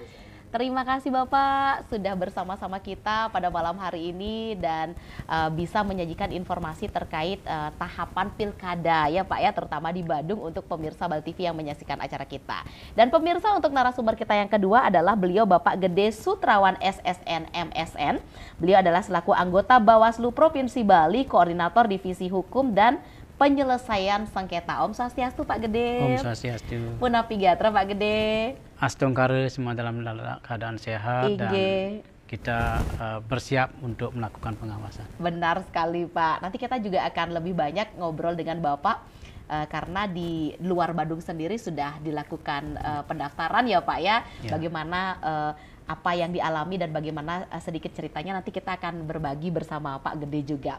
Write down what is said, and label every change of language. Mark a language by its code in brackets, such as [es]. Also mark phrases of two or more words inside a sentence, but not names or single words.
[id] Terima kasih Bapak sudah bersama-sama kita pada malam hari ini dan bisa menyajikan informasi terkait tahapan pilkada ya Pak ya, terutama di Badung untuk pemirsa Bali TV yang menyaksikan acara kita. Dan pemirsa, untuk narasumber kita yang kedua adalah beliau Bapak Gede Sutrawan SSN MSN. Beliau adalah selaku anggota Bawaslu Provinsi Bali, koordinator divisi hukum dan penyelesaian sengketa. [ban] Om Swastiastu Pak Gede. Om Swastiastu. Punapi Gatra Pak Gede. [id] Astongkare semua dalam keadaan sehat dan kita bersiap untuk melakukan pengawasan. Benar sekali Pak. Nanti kita juga akan lebih banyak ngobrol dengan Bapak karena di luar Badung sendiri sudah dilakukan pendaftaran ya Pak ya. Bagaimana apa yang dialami dan bagaimana sedikit ceritanya nanti kita akan berbagi bersama Pak Gede juga.